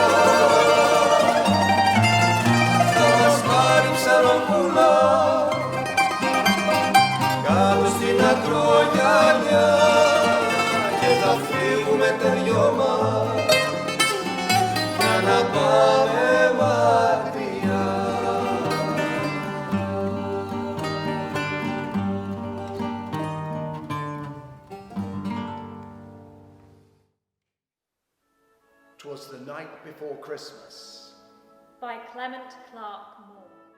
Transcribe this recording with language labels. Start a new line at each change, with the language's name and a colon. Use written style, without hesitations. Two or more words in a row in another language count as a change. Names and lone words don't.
Greek: Θα μας πάρει ψαροπούλα κάτω στην ακρογιαλιά και θα φύγουμε τα δυο μας για να πάμε μακριά.
English: "'Twas the night before Christmas. By Clement Clark Moore.